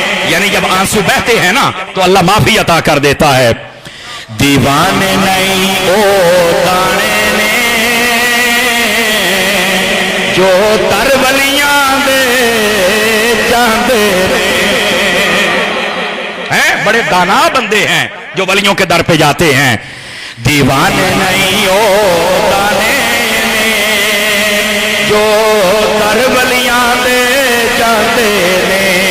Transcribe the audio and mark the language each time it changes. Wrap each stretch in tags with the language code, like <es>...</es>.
<ur>یعنی جب آنسو بہتے ہیں نا تو اللہ معافی عطا کر دیتا ہے.</ur> <pa>دیوانے نہیں او دانے نے جو تر ولیاں دے جاندے ہیں.</pa> <ur>بڑے دانا بندے ہیں جو ولیوں کے در پہ جاتے ہیں.</ur> <pa>دیوانے نہیں او دانے نے جو تر ولیاں دے جاندے نے.</pa>